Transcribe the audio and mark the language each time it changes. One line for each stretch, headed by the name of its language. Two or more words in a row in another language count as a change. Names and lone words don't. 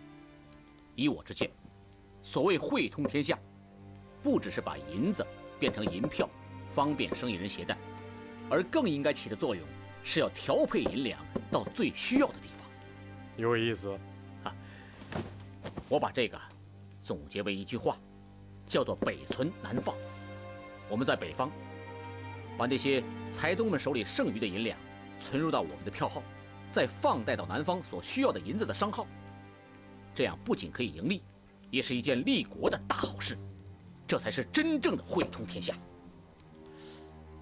Chinese: 以我之見，所謂匯通天下，不只是把銀子變成銀票，方便生意人攜帶，而更應該起的作用是要調配銀兩到最需要的地方。有意思。我把這個總結為一句話，叫做北存南放。我們在北方把那些財東們手裡剩餘的銀兩存入到我們的票號，再放貸到南方所需要的銀子的商號，這樣不僅可以盈利，也是一件利國的大好事，這才是真正的匯通天下。